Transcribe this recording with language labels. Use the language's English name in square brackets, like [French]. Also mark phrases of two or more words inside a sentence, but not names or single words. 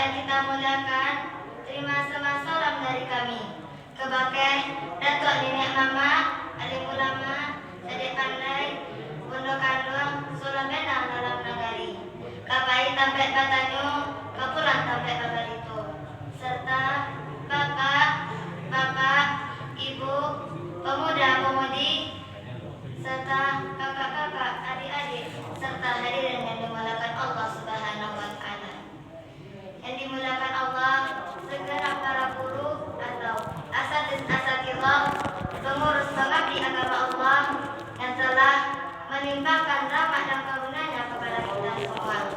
[Indonesian] kita muliakan, terima sama salam dari kami. [Minangkabau] Kebakai Datuk Nenek Mama, alim ulama, adik pandai, Bunda kandung, sula bena dalam nagari. Kapai tampek batanyo, kapulang tampek babarito. [Indonesian] Serta bapak, ibu, pemuda-pemudi, serta kakak-kakak, adik-adik, serta hadirin yang dimuliakan Allah [Arabic] Subhanahu wa Ta'ala. [Indonesian] Yang dimuliakan Allah, segera para guru atau asatidz-asatidz, pengurus pengabdi agama Allah yang telah melimpahkan rahmat dan karunia-Nya kepada kita semua.